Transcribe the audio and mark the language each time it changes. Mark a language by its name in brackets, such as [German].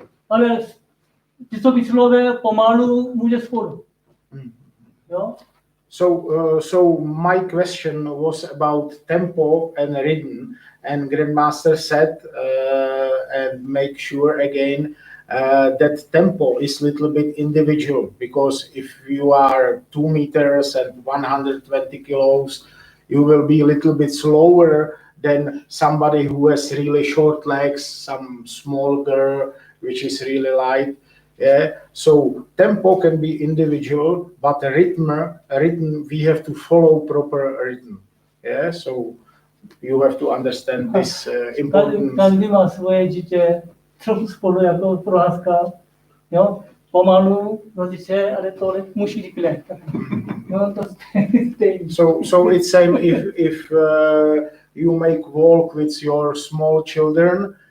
[Czech] Ale vysoké slové pomalu může spolu. Jo? [English] So my question was about tempo and rhythm, and Grandmaster said, and make sure again that tempo is a little bit individual, because if you are 2 meters and 120 kilos, you will be a little bit slower than somebody who has really short legs, some small girl which is really light. Yeah, so tempo can be individual, but the rhythm we have to follow proper rhythm. Yeah, so you have to understand this important. [Czech] Každý má svoje dítě, trochu spolu jako proházka, jo, pomalu rodiče, ale tohle musí rychle. No, to [English] so it's same if you make walk with your small children.